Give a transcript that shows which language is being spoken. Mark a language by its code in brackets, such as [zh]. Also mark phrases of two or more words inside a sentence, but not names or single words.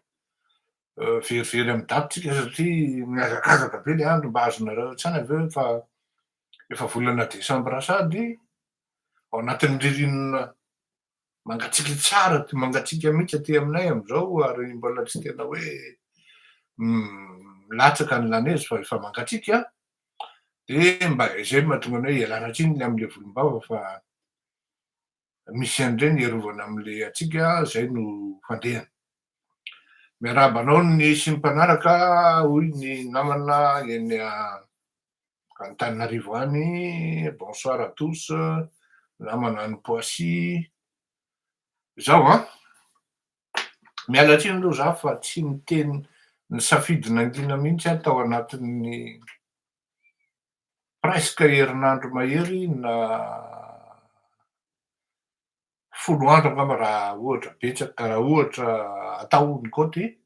[mg] Verivery amy datitsika satria mihazakazaka be le andro mba azonareo tsany aveo efa volana Desambra sady ao anatin'ny ririnina mangatsiaka tsara, mangatsiaka mihitsy aty aminay am'zao ary mbola tsy tena hoe milatsaka ny lanezy fa efa mangatsiaka de mba zay mahatonga anay ialana tsiny am'le volombava fa misy an'ireny iarovana am'le atsika zay no fandehana. Miarahaba anao ny sy ny mpanaraka hoy ny namana eny Antananarivo any. [fr] Bonsoir à tous. [mg] Namana any Poissy. Zao a, miala tsiny aloha za fa tsy miteny nisafidy nangina mihitsy aho tao anatin'ny presque herinandro mahery na 10 andro angamba raha ohatra betsaka, raha ohatra atao ny kôty.